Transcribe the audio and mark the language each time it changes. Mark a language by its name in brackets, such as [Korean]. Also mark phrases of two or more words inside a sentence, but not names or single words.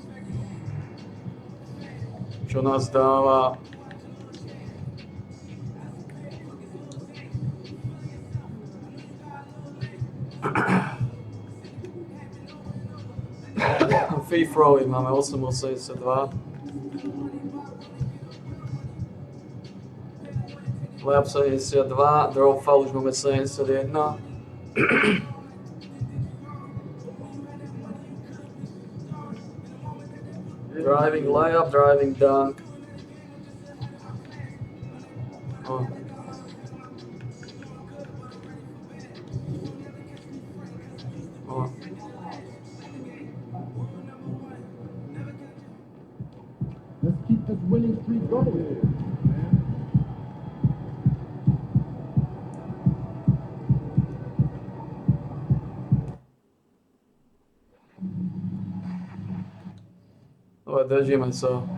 [Slovak] Čo nás dáva... [English] Free throwy [Slovak] máme 8,82. Layup 72, [English] draw foul [Slovak] už máme 71. [English] Driving layup, driving dunk. Oh. Oh. Let's keep this winning streak going. [Slovak] Ale držíme sa.